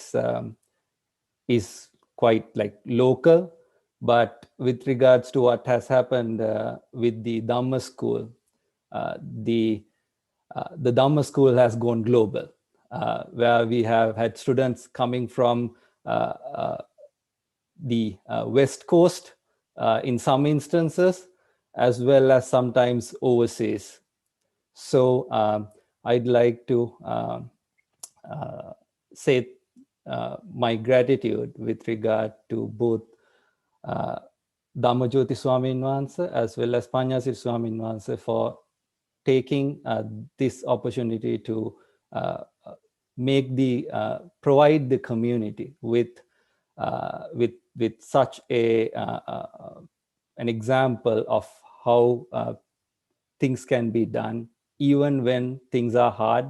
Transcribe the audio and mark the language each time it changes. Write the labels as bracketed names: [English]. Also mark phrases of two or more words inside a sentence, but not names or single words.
[English] is quite like local, but with regards to what has happened with the Dhamma school, uh, the the Dhamma school has gone global, where we have had students coming from the West Coast in some instances, as well as sometimes overseas. So I'd like to uh, say my gratitude with regard to both uh, Dhammajoti Swamin Wahanse as well as Panyasiri Swamin Wahanse for taking this opportunity to make the provide the community with such a an example of how things can be done even when things are hard.